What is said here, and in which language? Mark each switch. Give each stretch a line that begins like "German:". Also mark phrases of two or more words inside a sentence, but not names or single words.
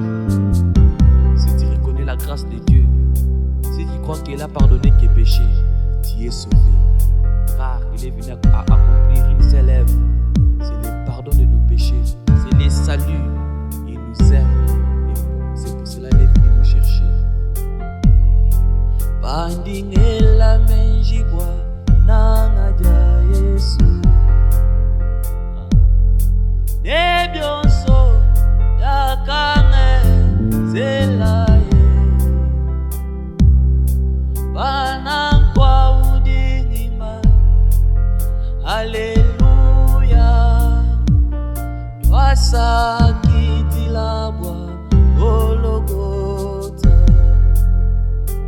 French: Si tu reconnais la grâce de Dieu, si tu crois qu'il a pardonné tes péchés, tu es sauvé. Car il est venu à accomplir une seule œuvre, c'est le pardon de nos péchés, c'est le salut. Il nous aime et c'est pour cela qu'il est venu nous chercher.
Luba-Lulua: Bandingela menjibwa nanga dia Yesu ne byonso yakangenzelaye bana kwa undingimba haleluya twasakitilabwa Golgotha.